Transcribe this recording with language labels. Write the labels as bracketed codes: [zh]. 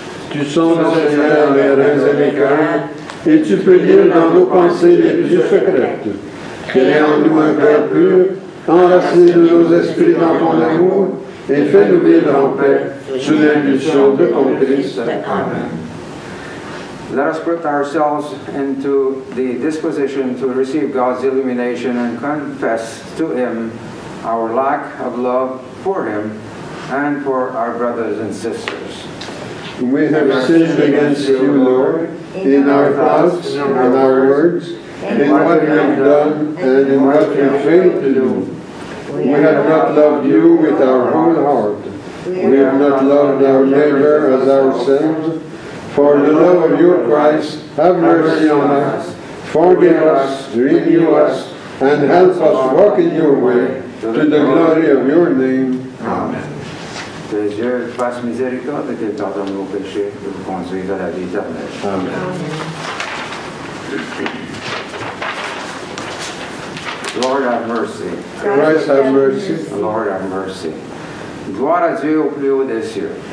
[fr] Tu sondes, Seigneur, les reins et les cœurs, et tu peux lire dans nos pensées les plus secrètes. Crée en nous un cœur pur, enracine nos esprits dans ton amour, et fais-nous vivre en paix, sous l'impulsion de ton Christ. Amen. [en] Let us put ourselves into the disposition to receive God's illumination and confess to Him our lack of love for Him and for our brothers and sisters. We have sinned against you, Lord, in our thoughts, in our words, in what we have done, and in what we failed to do. We have not loved you with our whole heart. We have not loved our neighbor as ourselves. For the love of your Christ, have mercy on us, forgive us, renew us, and help us walk in your way, to the glory of your name. Amen. [fr] Que Dieu fasse miséricorde et qu'il pardonne nos péchés et nous conduise à la vie éternelle. Amen. [en] Lord, have mercy. Christ have mercy. Lord, have mercy. [fr] Gloire à Dieu au plus haut des cieux.